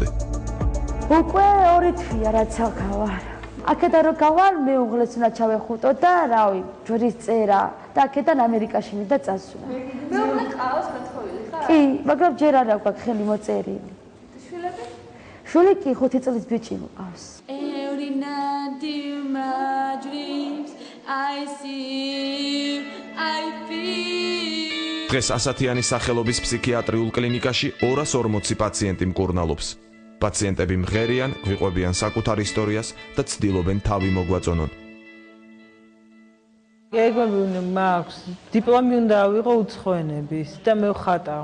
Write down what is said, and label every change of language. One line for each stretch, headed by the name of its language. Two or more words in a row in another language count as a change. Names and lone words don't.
Georgian: უკვე 2 თვეა რაც ახავარ. აქედან რო გავარ მეუღლეს უნდა ჩავეხუტო და რავი, ჯვრის წერა და აქედან ამერიკაში მიდა წასვლა. მეუღლე ყავს გათხოვილი ხარ? კი, მაგრამ ჯერ არ აქვს ხელი მოწერილი. შვილები? შვილი კი 5 წლის ბიჭი მყავს.
English: Every night in my dreams I see I feel.
Georgian: დღეს ასათიანის სახელობის ფსიქიატრიულ კლინიკაში 240 პაციენტი მკურნალობს. პაციენტები მღერიან, გვიყვებიან საკუთარ ისტორიას და ცდილობენ თავი მოგვაწონონ. ეგები მაქვს, დიპლომი უნდა ავიღო უცხოენების და მე ვხატავ.